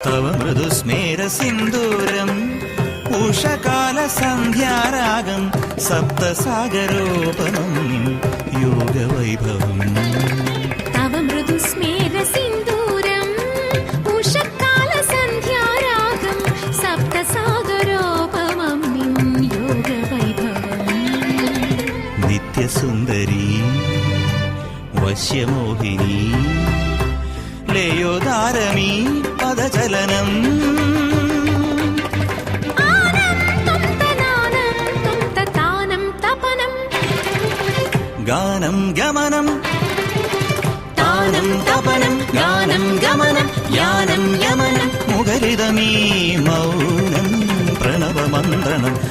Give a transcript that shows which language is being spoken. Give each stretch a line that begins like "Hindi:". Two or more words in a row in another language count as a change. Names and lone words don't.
Sanskrit: तव मृदुस्मेर सिन्दूरम् उषकालसन्ध्यारागं सप्तसागरोपमं योगवैभवम् तव मृदुस्मेर सिन्दूरम् उषकालसन्ध्यारागं सप्तसागरोपमं योगवैभवम्
Malayalam: नित्यसुन्दरी വശ്യമോഹിനി ലയോദാരമീ പദചലനം ഗാനം ഗമനം താനം തപനം ഗാനം ഗമനം യാനം യമനം മുഖരിതമീ മൗനം പ്രണവമന്ത്രണം